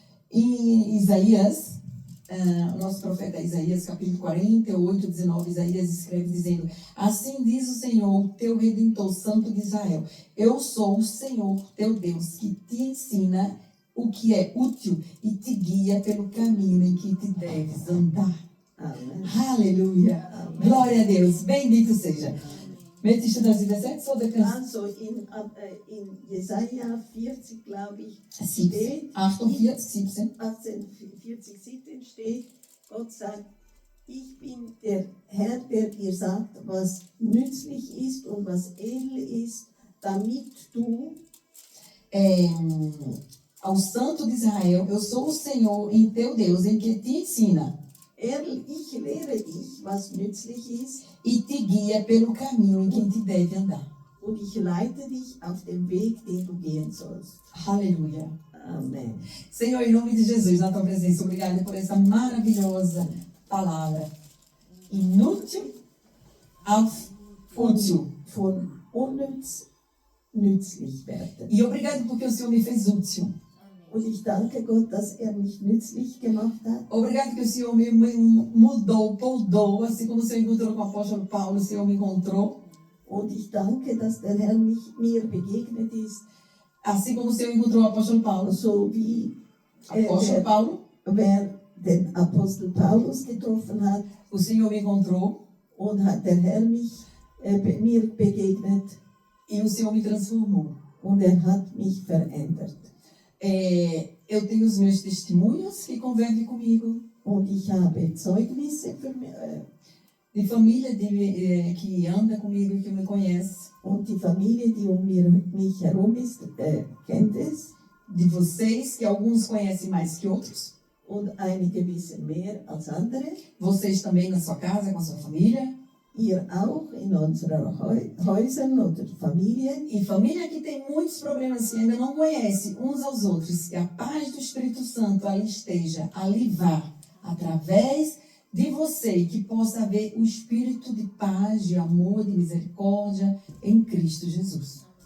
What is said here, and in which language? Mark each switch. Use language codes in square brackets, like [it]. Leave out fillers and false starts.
[pt] Em Isaías, o nosso profeta Isaías, capítulo 48, 19, Isaías escreve dizendo, assim diz o Senhor, teu Redentor, Santo de Israel, eu sou o Senhor, teu Deus, que te ensina o que é útil e te guia pelo caminho em que te deves andar. [de] Amen. [pt] Aleluia. [de] Amen. [pt] Glória a Deus. Bendito seja. [de] Möchtest du das übersetzen oder kannst Also in Jesaja 40, glaube ich, 17, 48, 17. 1840, 17 steht, Gott sagt, ich bin der Herr, der dir sagt, was nützlich ist und was edel ist, damit du [pt] Ao Santo de Israel, eu sou o Senhor em teu Deus, em que te ensina [de] ich lehre dich, was nützlich ist, [pt] e te guia pelo caminho em que te deve andar. [de] und ich leite dich auf dem Weg, den du gehen sollst. [pt] Aleluia. [de] Amen. [pt] Senhor, em nome de Jesus, na tua presença, obrigada por essa maravilhosa palavra. Inútil auf útil. [de] Von unnütz nützlich werden. [pt] E obrigado porque o Senhor me fez útil. [de] Und ich danke Gott, dass er mich nützlich gemacht hat. [pt] Obrigado que o Senhor me mudou, poldou, assim como o Senhor encontrou com o apóstolo Paulo, o Senhor me encontrou. [de] Und ich danke, dass der Herr mir begegnet ist, [pt] Assim como o Senhor encontrou o apóstolo Paulo. [de] so wie [pt] Apóstolo Paulo, [de] wer den Apostel Paulus getroffen hat, [pt] o Senhor me encontrou [de] und hat der Herr mir begegnet [pt] e o Senhor me transformou. [de] und er hat mich verändert. [pt] Eu tenho os meus testemunhos que convivem comigo, [de] Und ich habe Zeugnisse für mich, [pt] de família que anda comigo e que me conhece, [de] und die Familie, die mich herum ist, kennt es. [pt] de vocês, que alguns conhecem mais que outros, [de] Und einige wissen mehr als andere. [pt] vocês também na sua casa, com a sua família, [de] Ihr auch in unseren Häusern oder Familien. [pt] e família que tem muitos problemas que ainda não conhece uns aos outros, que a paz do Espírito Santo ali esteja, ali vá, através de você, e que possa haver o espírito de paz, de amor, de misericórdia em Cristo Jesus.